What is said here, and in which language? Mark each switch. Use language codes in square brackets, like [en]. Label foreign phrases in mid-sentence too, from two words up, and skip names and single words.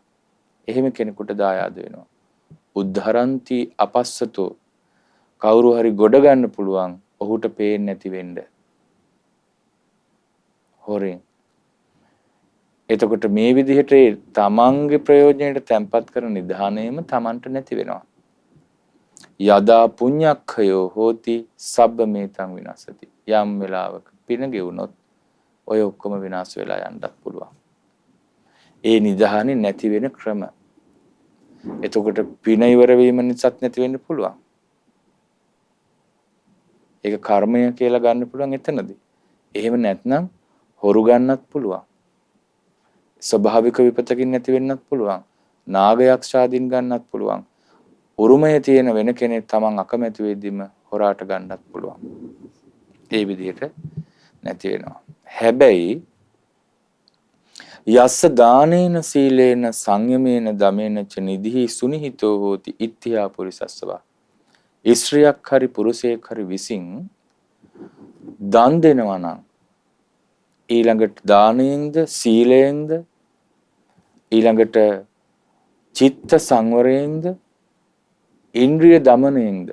[si] එහෙම කෙනෙකුට දායාද වෙනවා. [pi] උද්ධරන්ති අපස්සතෝ. [si] කවුරු හරි ගොඩ ගන්න පුළුවන් ඔහුට පේන්නේ නැති වෙන්න. හොරෙන්. එතකොට මේ විදිහට තමන්ගේ ප්‍රයෝජනයට තැම්පත් කරන නිධානයම තමන්ට නැති වෙනවා. [pi] යදා පුඤ්ඤක්ඛයෝ හෝති සබ්බ මේතං විනාශති. [si] යම් වෙලාවක පින ගෙවුනොත් ඔය ඔක්කොම විනාශ වෙලා යන්නත් පුළුවන්. ඒ නිධානෙ නැති වෙන ක්‍රම. එතකොට පින ඉවර වීම නිසාත් නැති වෙන්න පුළුවන්. ඒක කර්මය කියලා ගන්න පුළුවන් එතනදී. එහෙම නැත්නම් හොරු ගන්නත් පුළුවන්. ස්වභාවික විපතකින් නැති වෙන්නත් පුළුවන්. නාගයක්ෂාදීන් ගන්නත් පුළුවන්. උරුමය තියෙන වෙන කෙනෙක් තමන් අකමැති වෙද්දිම හොරාට ගන්නත් පුළුවන්. ඒ විදිහට නැති වෙනවා. [pi] හැබැයි යස්ස දානේන සීලේන සංයමේන දමේන ච නිධි සුනිහිතෝ හෝති ඉත්‍ත්‍යා පුරිසස්සවා. [si] ස්ත්‍රියක් හරි පුරුෂයෙක් හරි විසින් දන් දෙනවා නම් ඊළඟට දානයෙන්ද සීලයෙන්ද ඊළඟට චිත්ත සංවරයෙන්ද ඉන්ද්‍රිය දමනයෙන්ද.